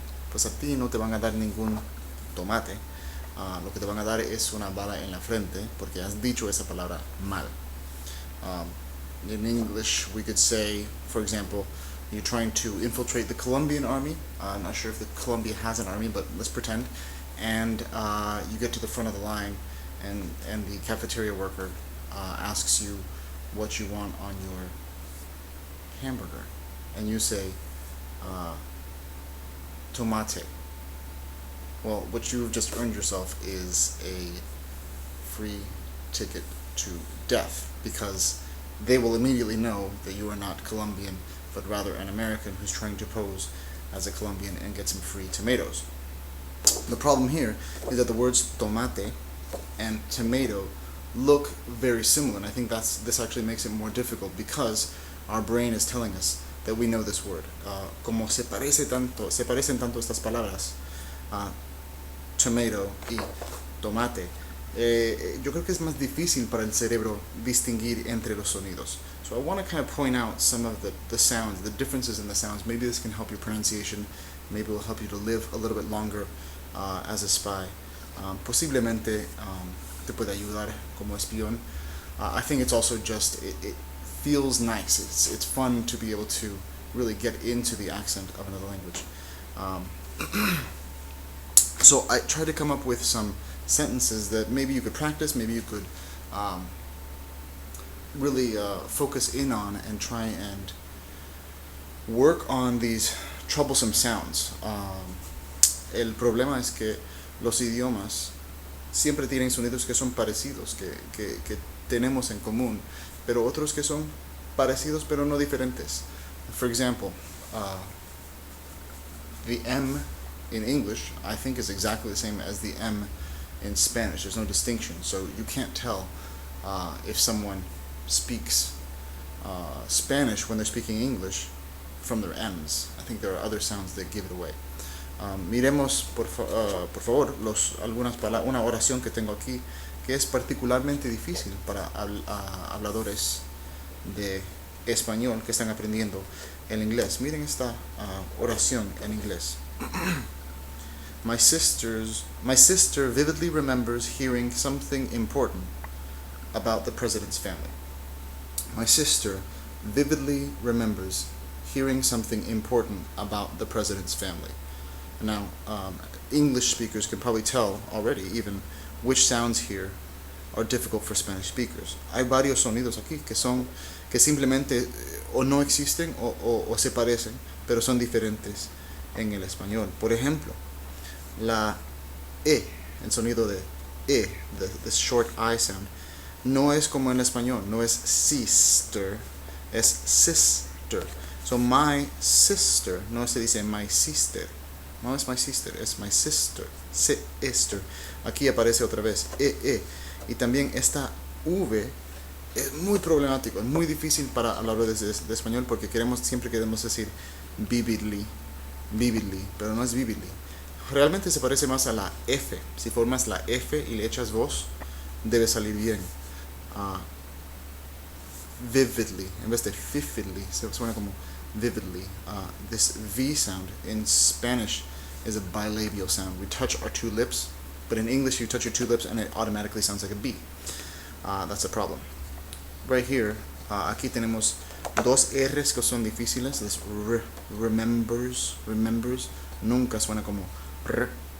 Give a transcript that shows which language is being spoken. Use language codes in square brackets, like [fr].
[es] Pues a ti no te van a dar ningún tomate. Lo que te van a dar es una bala en la frente porque has dicho esa palabra mal. [en] In English, we could say, for example, you're trying to infiltrate the Colombian army. I'm not sure if Colombia has an army, but let's pretend. And you get to the front of the line, and the cafeteria worker asks you what you want on your hamburger, and you say tomate. Well, what you've just earned yourself is a free ticket to death, because they will immediately know that you are not Colombian, but rather an American who's trying to pose as a Colombian and get some free tomatoes. The problem here is that the words tomate and tomato look very similar, and I think this actually makes it more difficult because our brain is telling us that we know this word. [es] Como se parecen tanto estas palabras, tomato y tomate, yo creo que es más difícil para el cerebro distinguir entre los sonidos. [en] So I want to kind of point out some of the sounds, the differences in the sounds. Maybe this can help your pronunciation. Maybe it will help you to live a little bit longer as a spy. [es] Posiblemente te puede ayudar como espión. [en] I think it's also just, it feels nice. It's fun to be able to really get into the accent of another language. So I tried to come up with some sentences that maybe you could practice, maybe you could really focus in on and try and work on these troublesome sounds. [es] El problema es que los idiomas siempre tienen sonidos que son parecidos, que tenemos en común, pero otros que son parecidos pero no diferentes. [en] For example, the M in English, I think, is exactly the same as the M in Spanish. There's no distinction, so you can't tell if someone speaks Spanish when they're speaking English from their M's. I think there are other sounds that give it away. [es] Miremos por favor una oración que tengo aquí que es particularmente difícil para habladores de español que están aprendiendo el inglés. Miren esta oración en inglés. [en] My sister vividly remembers hearing something important about the president's family. My sister vividly remembers hearing something important about the president's family. Now, English speakers can probably tell already even which sounds here are difficult for Spanish speakers. [es] Hay varios sonidos aquí que simplemente o no existen o se parecen, pero son diferentes en el español. Por ejemplo, la E, el sonido de E, [en] the short I sound, [es] no es como en español, no es sister, es sister. [en] So my sister, [es] no se dice [en] my sister, no es my sister, es my sister, sister. [es] Aquí aparece otra vez E. Y también esta V es muy problemático, es muy difícil para habladores de español porque siempre queremos decir vividly, pero no es vividly. Realmente se parece más a la F. Si formas la F y le echas voz, debe salir bien. Vividly, en vez de vividly, se suena como vividly. [en] This V sound in Spanish is a bilabial sound. We touch our two lips, but in English you touch your two lips and it automatically sounds like a B. That's a problem. Right here, [es] aquí tenemos dos R's que son difíciles. [en] This remembers, [es] nunca suena como r.